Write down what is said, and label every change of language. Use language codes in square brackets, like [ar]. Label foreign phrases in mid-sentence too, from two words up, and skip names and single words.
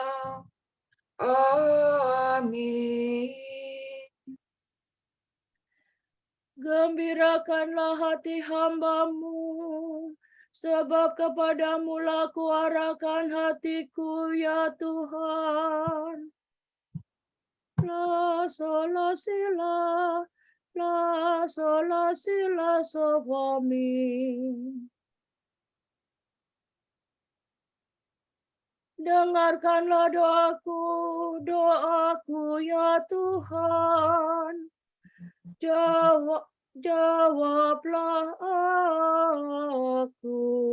[id] Amin. Gembirakanlah hati hamba-Mu, sebab kepadamu lah kuarahkan hatiku, ya Tuhan. La sola sila, la sola sila so mi. Dengarkanlah doaku ya Tuhan. Jawablah aku.